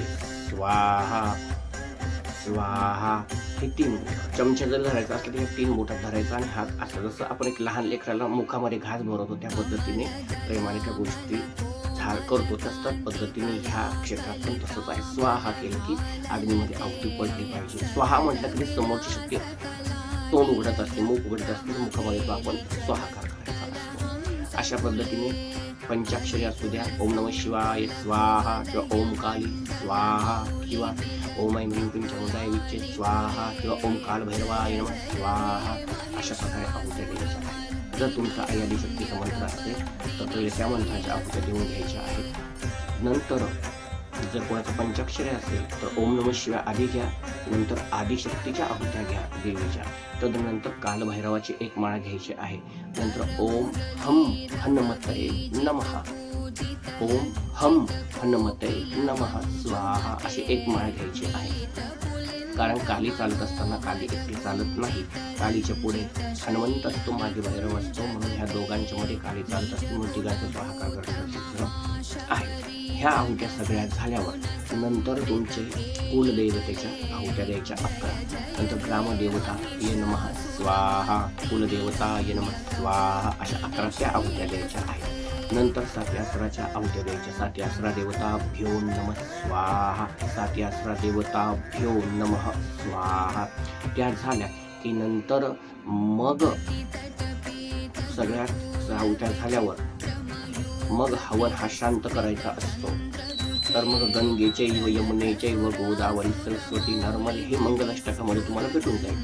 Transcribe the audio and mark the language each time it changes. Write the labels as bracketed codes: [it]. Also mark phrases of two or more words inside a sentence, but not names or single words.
[sa] स्वाहा स्वाहा [mr] हे 3 चमचा जर धरायचा असलं तर 3 बोटात धरायचा आणि हात असं जसं आपण एक लहान लेकराला मुखामध्ये घास भरवतो त्या पद्धतीने प्रेमाने त्या गोष्टी करतो तसंच पद्धतीने ह्या क्षेत्रात पण तसंच आहे. स्वाहा केलं की अग्नीमध्ये आहुती पडली पाहिजे. स्वाहा म्हटलं की समोरची शक्ती तोंड उघडत असते, मुख उघडत असते, मुखामध्ये तो आपण स्वाहाकार करायचा असतो. अशा पद्धतीने पंचाक्षरी असू द्या, [sa] ओम नमः शिवाय स्वाहा किंवा ओम काली स्वाहा किंवा ओम ऐं ह्रीं क्लीं चामुंडाय विच्चे स्वाहा किंवा ओम काल भैरवाय नमः स्वाहा [mr] अशा प्रकारे आहुत्या द्यायच्या आहेत. जर तुमचा आई आदिशक्तीचा मंत्र असेल तर पहिले त्या मंत्राच्या आहुत्या देऊन घ्यायच्या आहेत. नंतर जर कोणाचा पंचाक्षरी असेल तर [sa] ओम नमः शिवाय [mr] आधी घ्या, नंतर आदिशक्तीच्या आहुत्या घ्या देवीच्या. तदनंतर कालभैरवाची 1 माळ घ्यायची आहे. [sa] नंतर ओम हम हनुमते नमः ओम हम हनुमते नमः स्वाहा [mr] अशी 1 माळ घ्यायची आहे. कारण काली चालत असताना काली एकटी चालत नाही. कालीच्या पुढे हनुमंत असतो, मागे भैरव असतो. म्हणून ह्या दोघांच्या मध्ये काली चालत असतो. म्हणून तिघांचा स्वाहाकार करण्याचं आहे. ह्या आहुत्या सगळ्या झाल्यावर नंतर तुमचे कुलदेवतेच्या आहुत्या द्यायच्या 11. [sa] नंतर ग्रामदेवता ये नमः स्वाहा, कुलदेवता ये नमः स्वाहा [mr] अशा 11 त्या आहुत्या द्यायच्या आहेत. नंतर सात्यासराच्या आहुत्या द्यायच्या. [sa] सात्यासरा देवताभ्यो नमः स्वाहा, सात्यासरा देवताभ्यो नमः स्वाहा. [mr] त्या झाल्या की नंतर मग सगळ्यात आहुत्या झाल्यावर मग हवन हा शांत करायचा असतो. तर मग [sa] गंगेचैव यमुनेचैव गोदावरी सरस्वती नर्मदे [mr] हे मंगलाष्टकामध्ये तुम्हाला भेटून जाईल.